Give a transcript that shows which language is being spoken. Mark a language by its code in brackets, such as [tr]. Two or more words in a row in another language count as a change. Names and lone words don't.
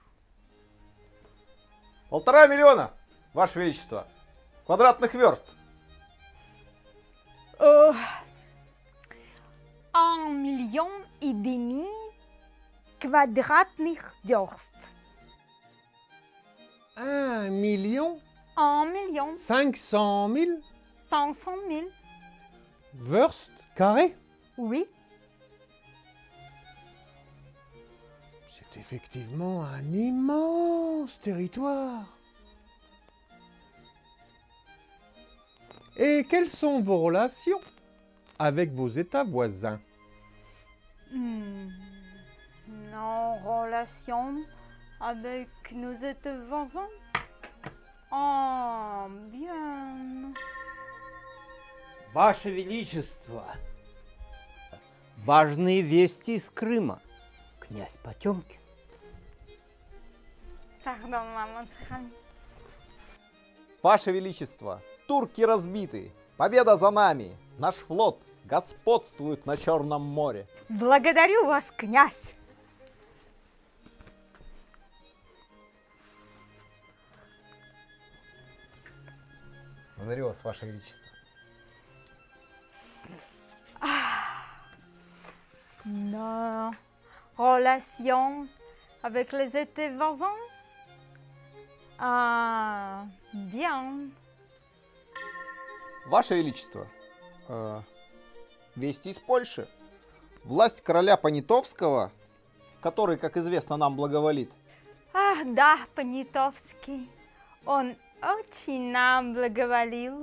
[ru] 1,5 миллиона, Ваше Величество. Квадратных верст. 1,5 million квадратных верст. [fr] 1 million 1 million 500 000 500 000. verst carrés? Oui. C'est effectivement un immense territoire. Et quelles sont vos relations avec vos États voisins? Nos relations avec nos États voisins? Ah, bien. [ru] Ваше Величество, важные вести из Крыма. Князь Потемкин. [fr] Pardon, mon cher ami. [ru] Ваше Величество, турки разбиты. Победа за нами. Наш флот господствует на Черном море. Благодарю вас, князь. Благодарю вас, Ваше Величество. [fr] Nos relations avec les États voisins? Ah, bien. [ru] Ваше Величество, вести из Польши. Власть короля Понятовского, который, как известно, нам благоволит, Ah, да, Понятовский. Он очень нам благоволил.